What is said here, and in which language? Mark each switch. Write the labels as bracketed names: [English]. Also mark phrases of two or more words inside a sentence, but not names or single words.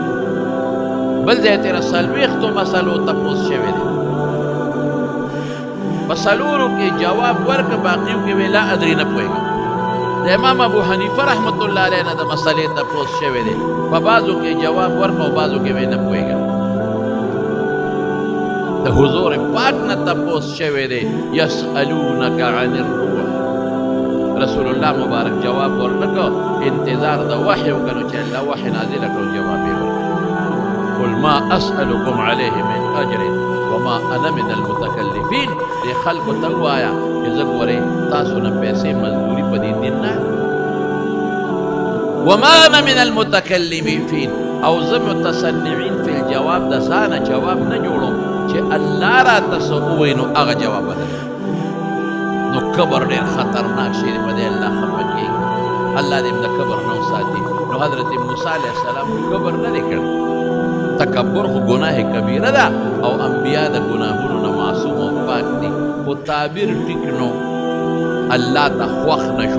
[Pashto] بل ځای تېره 40 مسلو تپوس شوی دی، په 4 کې جواب ورکړه، باقیو کې ویې [Arabic] لا ادري [Pashto] نه پوهېږم. د امام ابو حنیفه [Arabic] رحمت الله علیه [Pashto] نه د مسلې تپوس شوی دی، په بعضو کې جواب ورکړه او بعضو کې ویې نه پوهېږم. د حضور پاک نه تپوس شوی دی، [Arabic] یسألونک عن الروح، [Pashto] رسول الله مبارک جواب ورنکړه، انتظار د وحی وکړو چې الله وحی نازله کړو، جواب یې ورکړ. [Arabic] قل ما اسألکم علیه من اجر وما انا من المتکلفین. [Pashto] دې خلکو ته ووایه چې زه ګورئ تاسو نه پیسې مزدوري په دې دین نه، [Arabic] وما انا من المتکلفین، [Pashto] او زه [Arabic] متصنعین فی الجواب [Pashto] د ځانه جواب نه جوړوم چې الله راته څه ووایي نو هغه جواب بدلوي. نو قبر ډېر خطرناک شی دی، په دې الله خفه کېږي. الله دې د قبر نه وساتي. نو حضرت موسی [Arabic] علیه السلام [Pashto] قبر نه دی کړی. تکبر خو ګناه کبیره ده او انبیا د ګناهونو نه معصوم او پاک دي، خو تعبیر ټیک نو، الله ته خوښ نه شو.